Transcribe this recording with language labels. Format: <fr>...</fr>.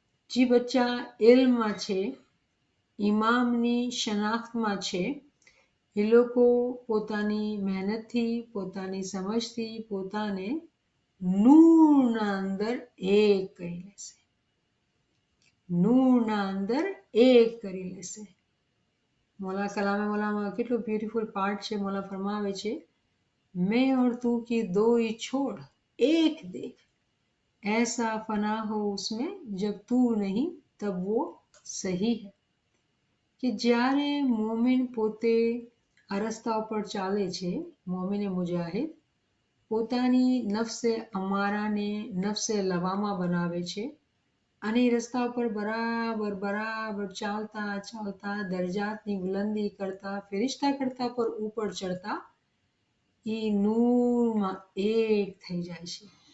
<gu>જે બચ્ચા ઇલ્મમાં છે, ઇમામની શનાખ્તમાં છે, એ લોકો પોતાની મહેનતથી, પોતાની સમજથી પોતાને નૂરના અંદર એક કરી લેશે. નૂરના અંદર એક કરી લેશે. मौला कलाम मौला કેટલું બ્યુટીફુલ પાર્ટ છે.</gu> <hi>मौला फरमावे છે, मैं और तू की दो ही छोड़ एक देख ऐसा फना हो उसमें जब तू नहीं तब वो सही है.</hi> <gu>કે જ્યારે મોમિન પોતે આ રસ્તા ઉપર ચાલે છે, મોમિને મુજાહિદ પોતાની નફસે અમારાને નફસે લવામાં બનાવે છે અને રસ્તા ઉપર બરાબર ચાલતા દરજાતની બુલંદી કરતા, ફિરિશ્તા કરતા પર ઉપર ચડતા એ નૂરમાં એક થઈ જાય છે.</gu>